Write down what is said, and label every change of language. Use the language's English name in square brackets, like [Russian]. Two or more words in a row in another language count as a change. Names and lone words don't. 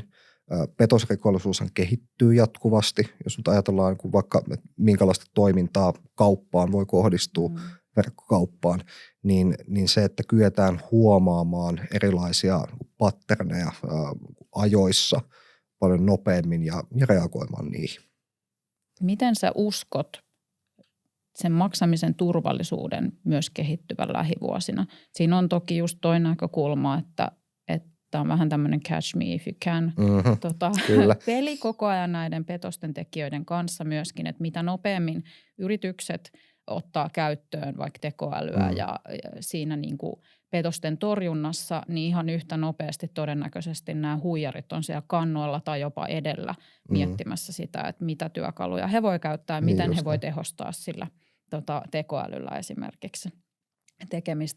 [Finnish] Petosrikollisuushan kehittyy jatkuvasti, jos nyt ajatellaan vaikka minkälaista toimintaa kauppaan voi kohdistua verkkokauppaan, niin se, että kyetään huomaamaan erilaisia patterneja ajoissa paljon nopeammin ja reagoimaan niihin. Miten sä uskot sen maksamisen turvallisuuden myös kehittyvän lähivuosina? Siinä on toki just toi näkökulma, että on vähän tämmöinen [English] catch me if you can [Finnish] peli koko ajan näiden petosten tekijöiden kanssa myöskin, että mitä nopeammin yritykset ottaa käyttöön vaikka tekoälyä ja siinä niin kuin petosten torjunnassa, niin ihan yhtä nopeasti todennäköisesti nämä huijarit on siellä kannoilla tai jopa edellä miettimässä sitä, että mitä työkaluja he voi käyttää ja miten he voi tehostaa sillä tekoälyllä esimerkiksi tekemistä.